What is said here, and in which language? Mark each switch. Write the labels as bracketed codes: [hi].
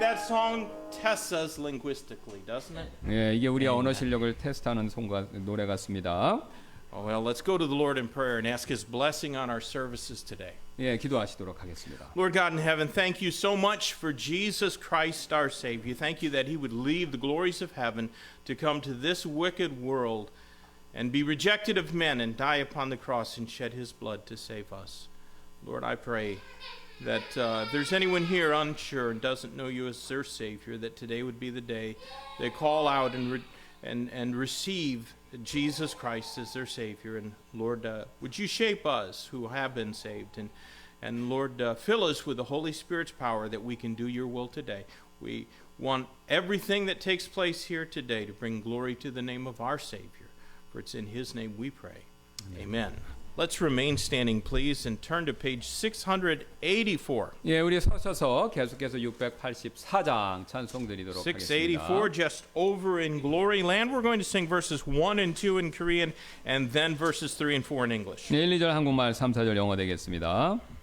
[en] That song tests us linguistically, doesn't it? [ko] 예, 이게 우리 언어 실력을 테스트하는 노래 같습니다. [en] Well, let's go to the Lord in prayer and ask His blessing on our services today. [ko] 예, 기도하시도록 하겠습니다. [en] Lord God in heaven, thank you so much for Jesus Christ our Savior. Thank you that He would leave the glories of heaven to come to this wicked world and be rejected of men and die upon the cross and shed His blood to save us. Lord, I pray that if there's anyone here unsure and doesn't know you as their Savior, that today would be the day they call out and receive Jesus Christ as their Savior. And Lord, would you shape us who have been saved, and Lord, fill us with the Holy Spirit's power that we can do your will today. We want everything that takes place here today to bring glory to the name of our Savior, for it's in His name we pray. Amen. Let's remain standing, please, and turn to page 684. [ko] 예, 우리 서셔서 계속해서 684장 찬송 드리도록 [en] 684, [ko] 하겠습니다. [en] just over in Glory Land. We're going to sing verses 1 and 2 in Korean, and then verses 3 and 4 in English. [ko] 네, 1, 2절 한국말, 3, 4절 영어 되겠습니다.